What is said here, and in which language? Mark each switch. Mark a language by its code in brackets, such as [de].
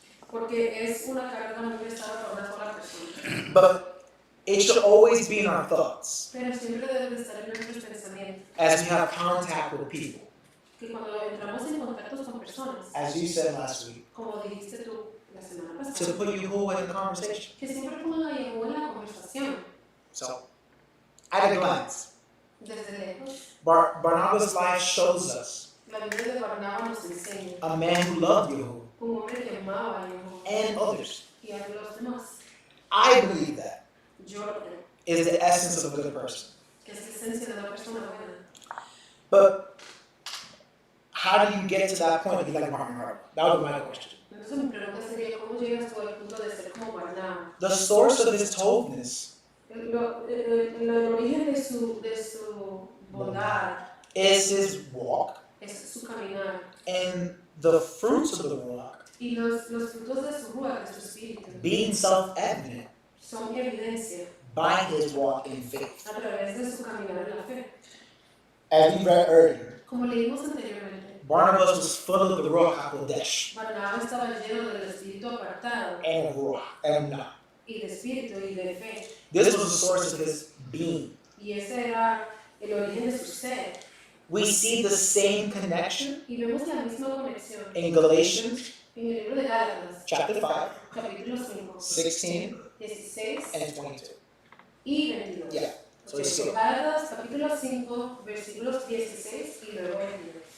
[es] Porque es una carga muy pesada para una sola persona. [en] But it should always be in our thoughts [es] Pero siempre debe de estar en nuestros pensamientos. [en] as we have contact with people. [es] Que cuando entramos en contacto con personas, [en] As you said last week, [es] como dijiste tú la semana [en] to [es] pasada, [en] put Yahuwah in the conversation. [es] que siempre pongan a Yahuwah en la conversación, [en] So, at a glance, [es] desde lejos. [en] Barnabas' life shows us [es] La Biblia de Barnabas nos enseña [en] a man who loved Yahuwah [es] un hombre que amaba a Yahuwah [en] and others. [es] y a los demás. [en] I believe that [es] Yo lo creo, [en] is the essence of a good person. [es] que es la esencia de una persona buena. [en] But how do you get to that point to be like Barnabas? That would be my question. [es] Entonces mi pregunta sería, ¿cómo llegas tú al punto de ser como Barnabas? [en] The source of his toldness [es] El origen de su bondad [en] is his walk, [es] es su caminar [en] and the fruits of the walk [es] y los frutos de su ruach, de su espíritu, [en] being self-evident [es] son evidencia [en] by his walk in faith. [es] a través de su caminar en la fe. [en] As we read earlier, [es] Como leímos anteriormente, [en] Barnabas was full of the Ruach HaKodesh [es] Barnabas estaba lleno del espíritu apartado [en] and of Ruach Emunah. [es] y de espíritu y de fe. [en] This was the source of his being. [es] Y ese era el origen de su ser. [en] We see the same connection [es] Y vemos la misma conexión [en] in Galatians [es] en el libro de Gálatas, [en] chapter 5, [es] capítulo 5, [en] 16, [es] 16 [en] and 22. [es] y 22. [en] Yeah. So you see it. [es] Gálatas, capítulo 5, versículos 16 y luego 22.